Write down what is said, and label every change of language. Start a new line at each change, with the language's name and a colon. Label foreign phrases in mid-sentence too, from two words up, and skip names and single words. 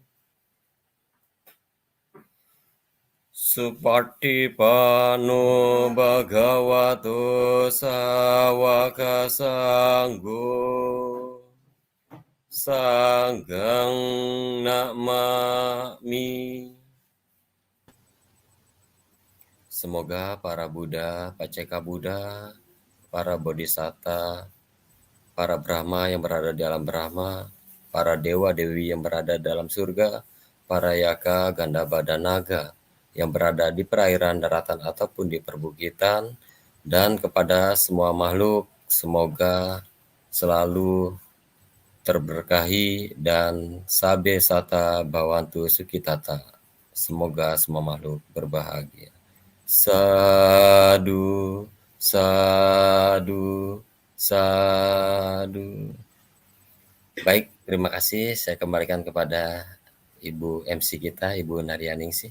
Pali: Supatipano bhagavato sawaka sanggo, sanghang namami.
Indonesian: Semoga para Buddha, Paceka Buddha, para Bodhisatta, para Brahma yang berada di alam Brahma, para Dewa-Dewi yang berada dalam surga, para Yaka, Gandhava, dan Naga yang berada di perairan daratan ataupun di perbukitan, dan kepada semua makhluk, semoga selalu terberkahi dan
Pali: sabe sata bhavantu sukhitata.
Indonesian: Semoga semua makhluk berbahagia.
Pali: Sadu, sadu, sadu.
Indonesian: Baik, terima kasih. Saya kembalikan kepada Ibu MC kita, Ibu Naryaningsih.